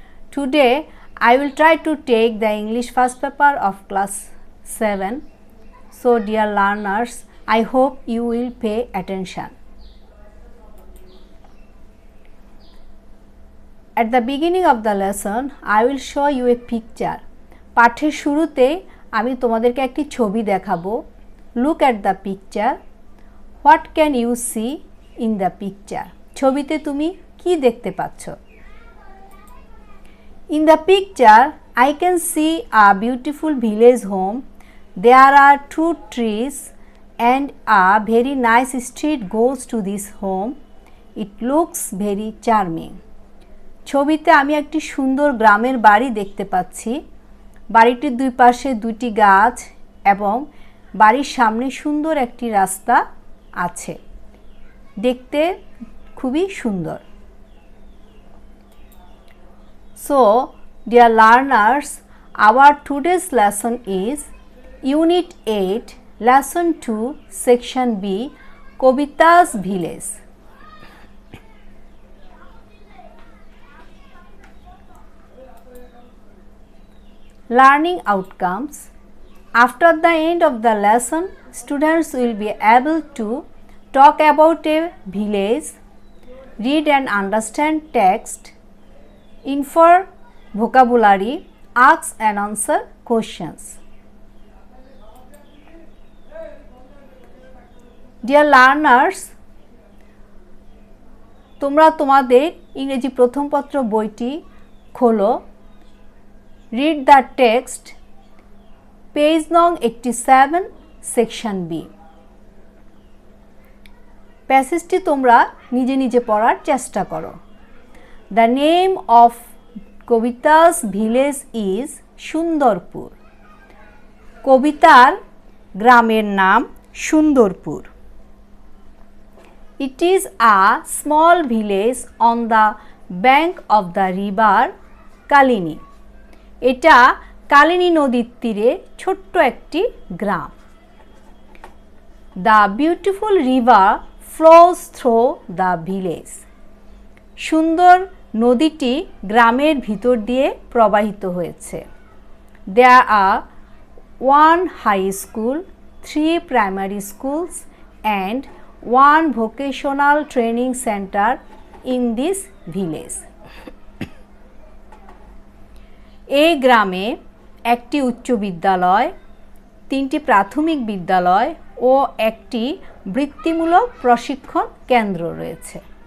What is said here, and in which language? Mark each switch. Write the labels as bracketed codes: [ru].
[en] Today I will try to take the English first paper of class 7. So dear learners, I hope you will pay attention. At the beginning of the lesson, I will show you a picture. [bn] পাঠের শুরুতে আমি তোমাদেরকে একটি ছবি দেখাবো. [en] Look at the picture. What can you see in the picture? [bn] ছবিতে তুমি কি দেখতে পাচ্ছ? [en] In the picture, I can see a beautiful village home. There are 2 trees and a very nice street goes to this home. It looks very charming. [bn] ছবিতে আমি একটি সুন্দর গ্রামের বাড়ি দেখতে পাচ্ছি. বাড়িটির দুই পাশে দুটি গাছ এবং বাড়ির সামনে সুন্দর একটি রাস্তা আছে. দেখতে খুবই সুন্দর. [en] So, dear learners, our today's lesson is Unit 8, Lesson 2, Section B, Kobita's Village. Learning outcomes. After the end of the lesson, students will be able to talk about a village, read and understand text, infer vocabulary, ask and answer questions. Dear learners, [bn] তোমরা তোমাদের ইংরেজি প্রথম পত্র বইটি খোলো. [en] Read the text, page nong 87, section B. [bn] প্যাসেজটি তোমরা নিজে নিজে পড়ার চেষ্টা করো. [en] The name of Kobita's village is Sundarpur. [bn] কবিতার গ্রামের নাম Sundarpur. [en] It is a small village on the bank of the river Kalini. [bn] এটা কালিনী নদীর তীরে ছোট্ট একটি গ্রাম. [en] The beautiful river flows through the village. [bn] সুন্দর নদীটি গ্রামের ভিতর দিয়ে প্রবাহিত হয়েছে. [en] There are 1 high school, 3 primary schools and 1 vocational training center in this village. [bn] এই গ্রামে একটি উচ্চ বিদ্যালয়, 3টি প্রাথমিক বিদ্যালয় ও একটি বৃত্তিমূলক প্রশিক্ষণ কেন্দ্র রয়েছে.